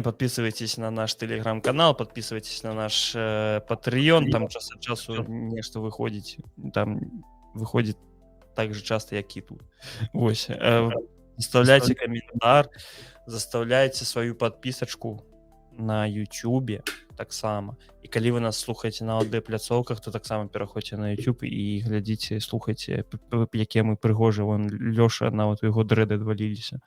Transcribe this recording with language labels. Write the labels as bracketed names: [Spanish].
[Russian] Подписывайтесь на наш телеграм-канал, подписывайтесь на наш Patreon. Там час от часу нечто выходит. Там выходит так же часто, як и тут. [Belarusian] Вось. [Russian] Заставляйте комментар, заставляйте свою подписочку на YouTube [Belarusian] так само. И калі вы нас слухаете на АУД-пляцоўках, то так само пераходзьце на YouTube и глядзіце, слухайце, якія мы прыгожыя. Вон Лёша, нават у яго дрэды адваліліся.